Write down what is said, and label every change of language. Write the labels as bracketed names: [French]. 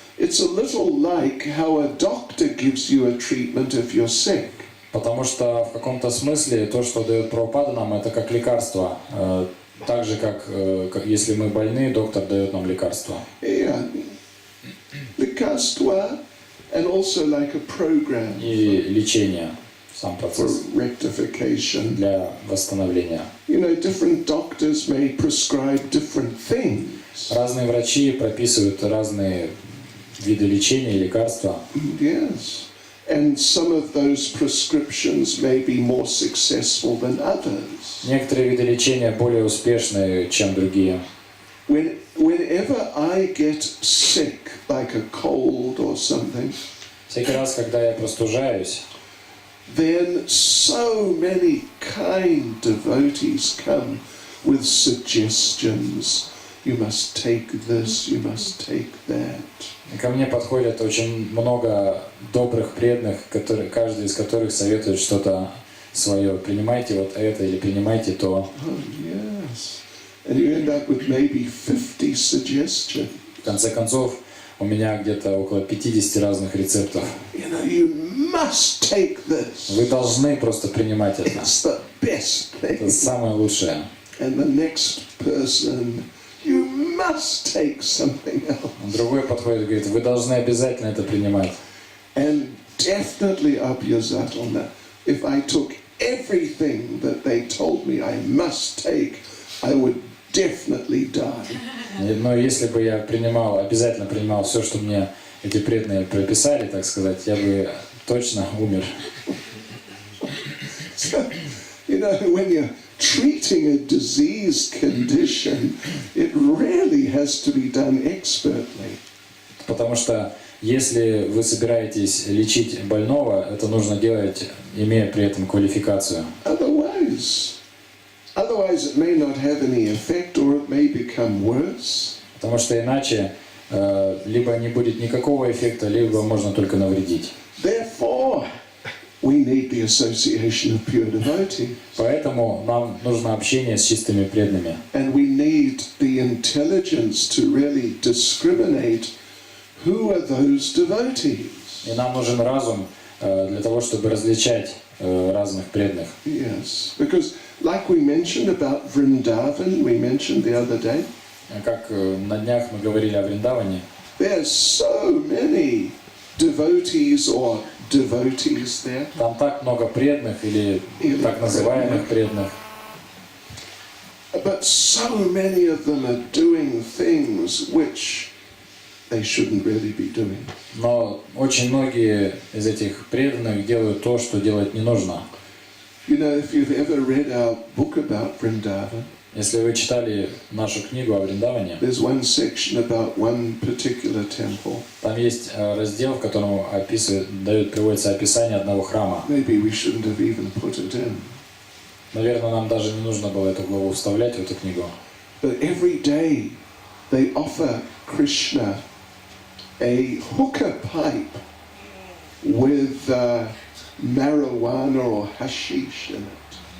[English] It's a little like how a doctor gives you a treatment if you're sick. [Russian] Потому что в каком-то смысле то, что дает Прабхупада нам, это как лекарство. Так же, как если мы больны, доктор дает нам лекарство. [English] Yeah. [Russian] Лекарство, [English] and also like a program. [Russian] И лечение, сам процесс. [English] For rectification. [Russian] Для восстановления. [English] Different doctors may prescribe different things. [Russian] Разные врачи прописывают разные виды лечения и лекарства. [English] Yes. And some of those prescriptions may be more successful than others. [Russian] Некоторые виды лечения более успешны, чем другие. [English] Whenever I get sick, like a cold or something, [Russian] всякий раз, когда я простужаюсь, [English] then so many kind devotees come with suggestions. You must take this, you must take that. [Russian] Ко мне подходят очень много добрых преданных, каждый из которых советует что-то свое. Принимайте вот это или принимайте то. [English] Oh, yes. And you end up with maybe 50 suggestions. [Russian] В конце концов, у меня где-то около 50 разных рецептов. [English] You must take this. [Russian] Вы должны просто принимать это. [English] It's the best thing. [Russian] Это самое лучшее. [English] And the next person, you must take something else. [Russian] Другой подходит и говорит: вы должны обязательно это принимать. [English] And definitely [Russian] обязательно. [English] If I took everything that they told me I must take, I would definitely die. [Russian] Но если бы я обязательно принимал все, что мне эти преданные прописали, так сказать, я бы точно умер. [English] So, when you're treating a disease condition, it really has to be done expertly. [Russian] Потому что если вы собираетесь лечить больного, это нужно делать, имея при этом квалификацию. [English] Otherwise it may not have any effect or it may become worse. [Russian] Потому что иначе либо не будет никакого эффекта, либо можно только навредить. [English] Therefore, we need the association of pure devotees. [Russian] Поэтому нам нужно общение с чистыми преданными. [English] And we need the intelligence to really discriminate who are those devotees. [Russian] И нам нужен разум для того, чтобы различать разных преданных. [English] Yes, because like we mentioned about Vrindavan, we mentioned the other day. [Russian] Как на днях мы говорили о Вриндаване. [English] There's so many devotees or devotees there. [Russian] Там так много преданных или так называемых преданных. [English] But so many of them are doing things which they shouldn't really be doing. [Russian] Но очень многие из этих преданных делают то, что делать не нужно. [English] If you've ever read our book about Vrindavan, [Russian] если вы читали нашу книгу о Вриндаване, [English] there's one section about one particular temple. [Russian] Там есть раздел, в котором приводится описание одного храма. [English] Maybe we shouldn't have even put it in. [Russian] Наверное, нам даже не нужно было эту главу вставлять в эту книгу. [English] But every day they offer Krishna a hookah pipe with marijuana or hashish in it.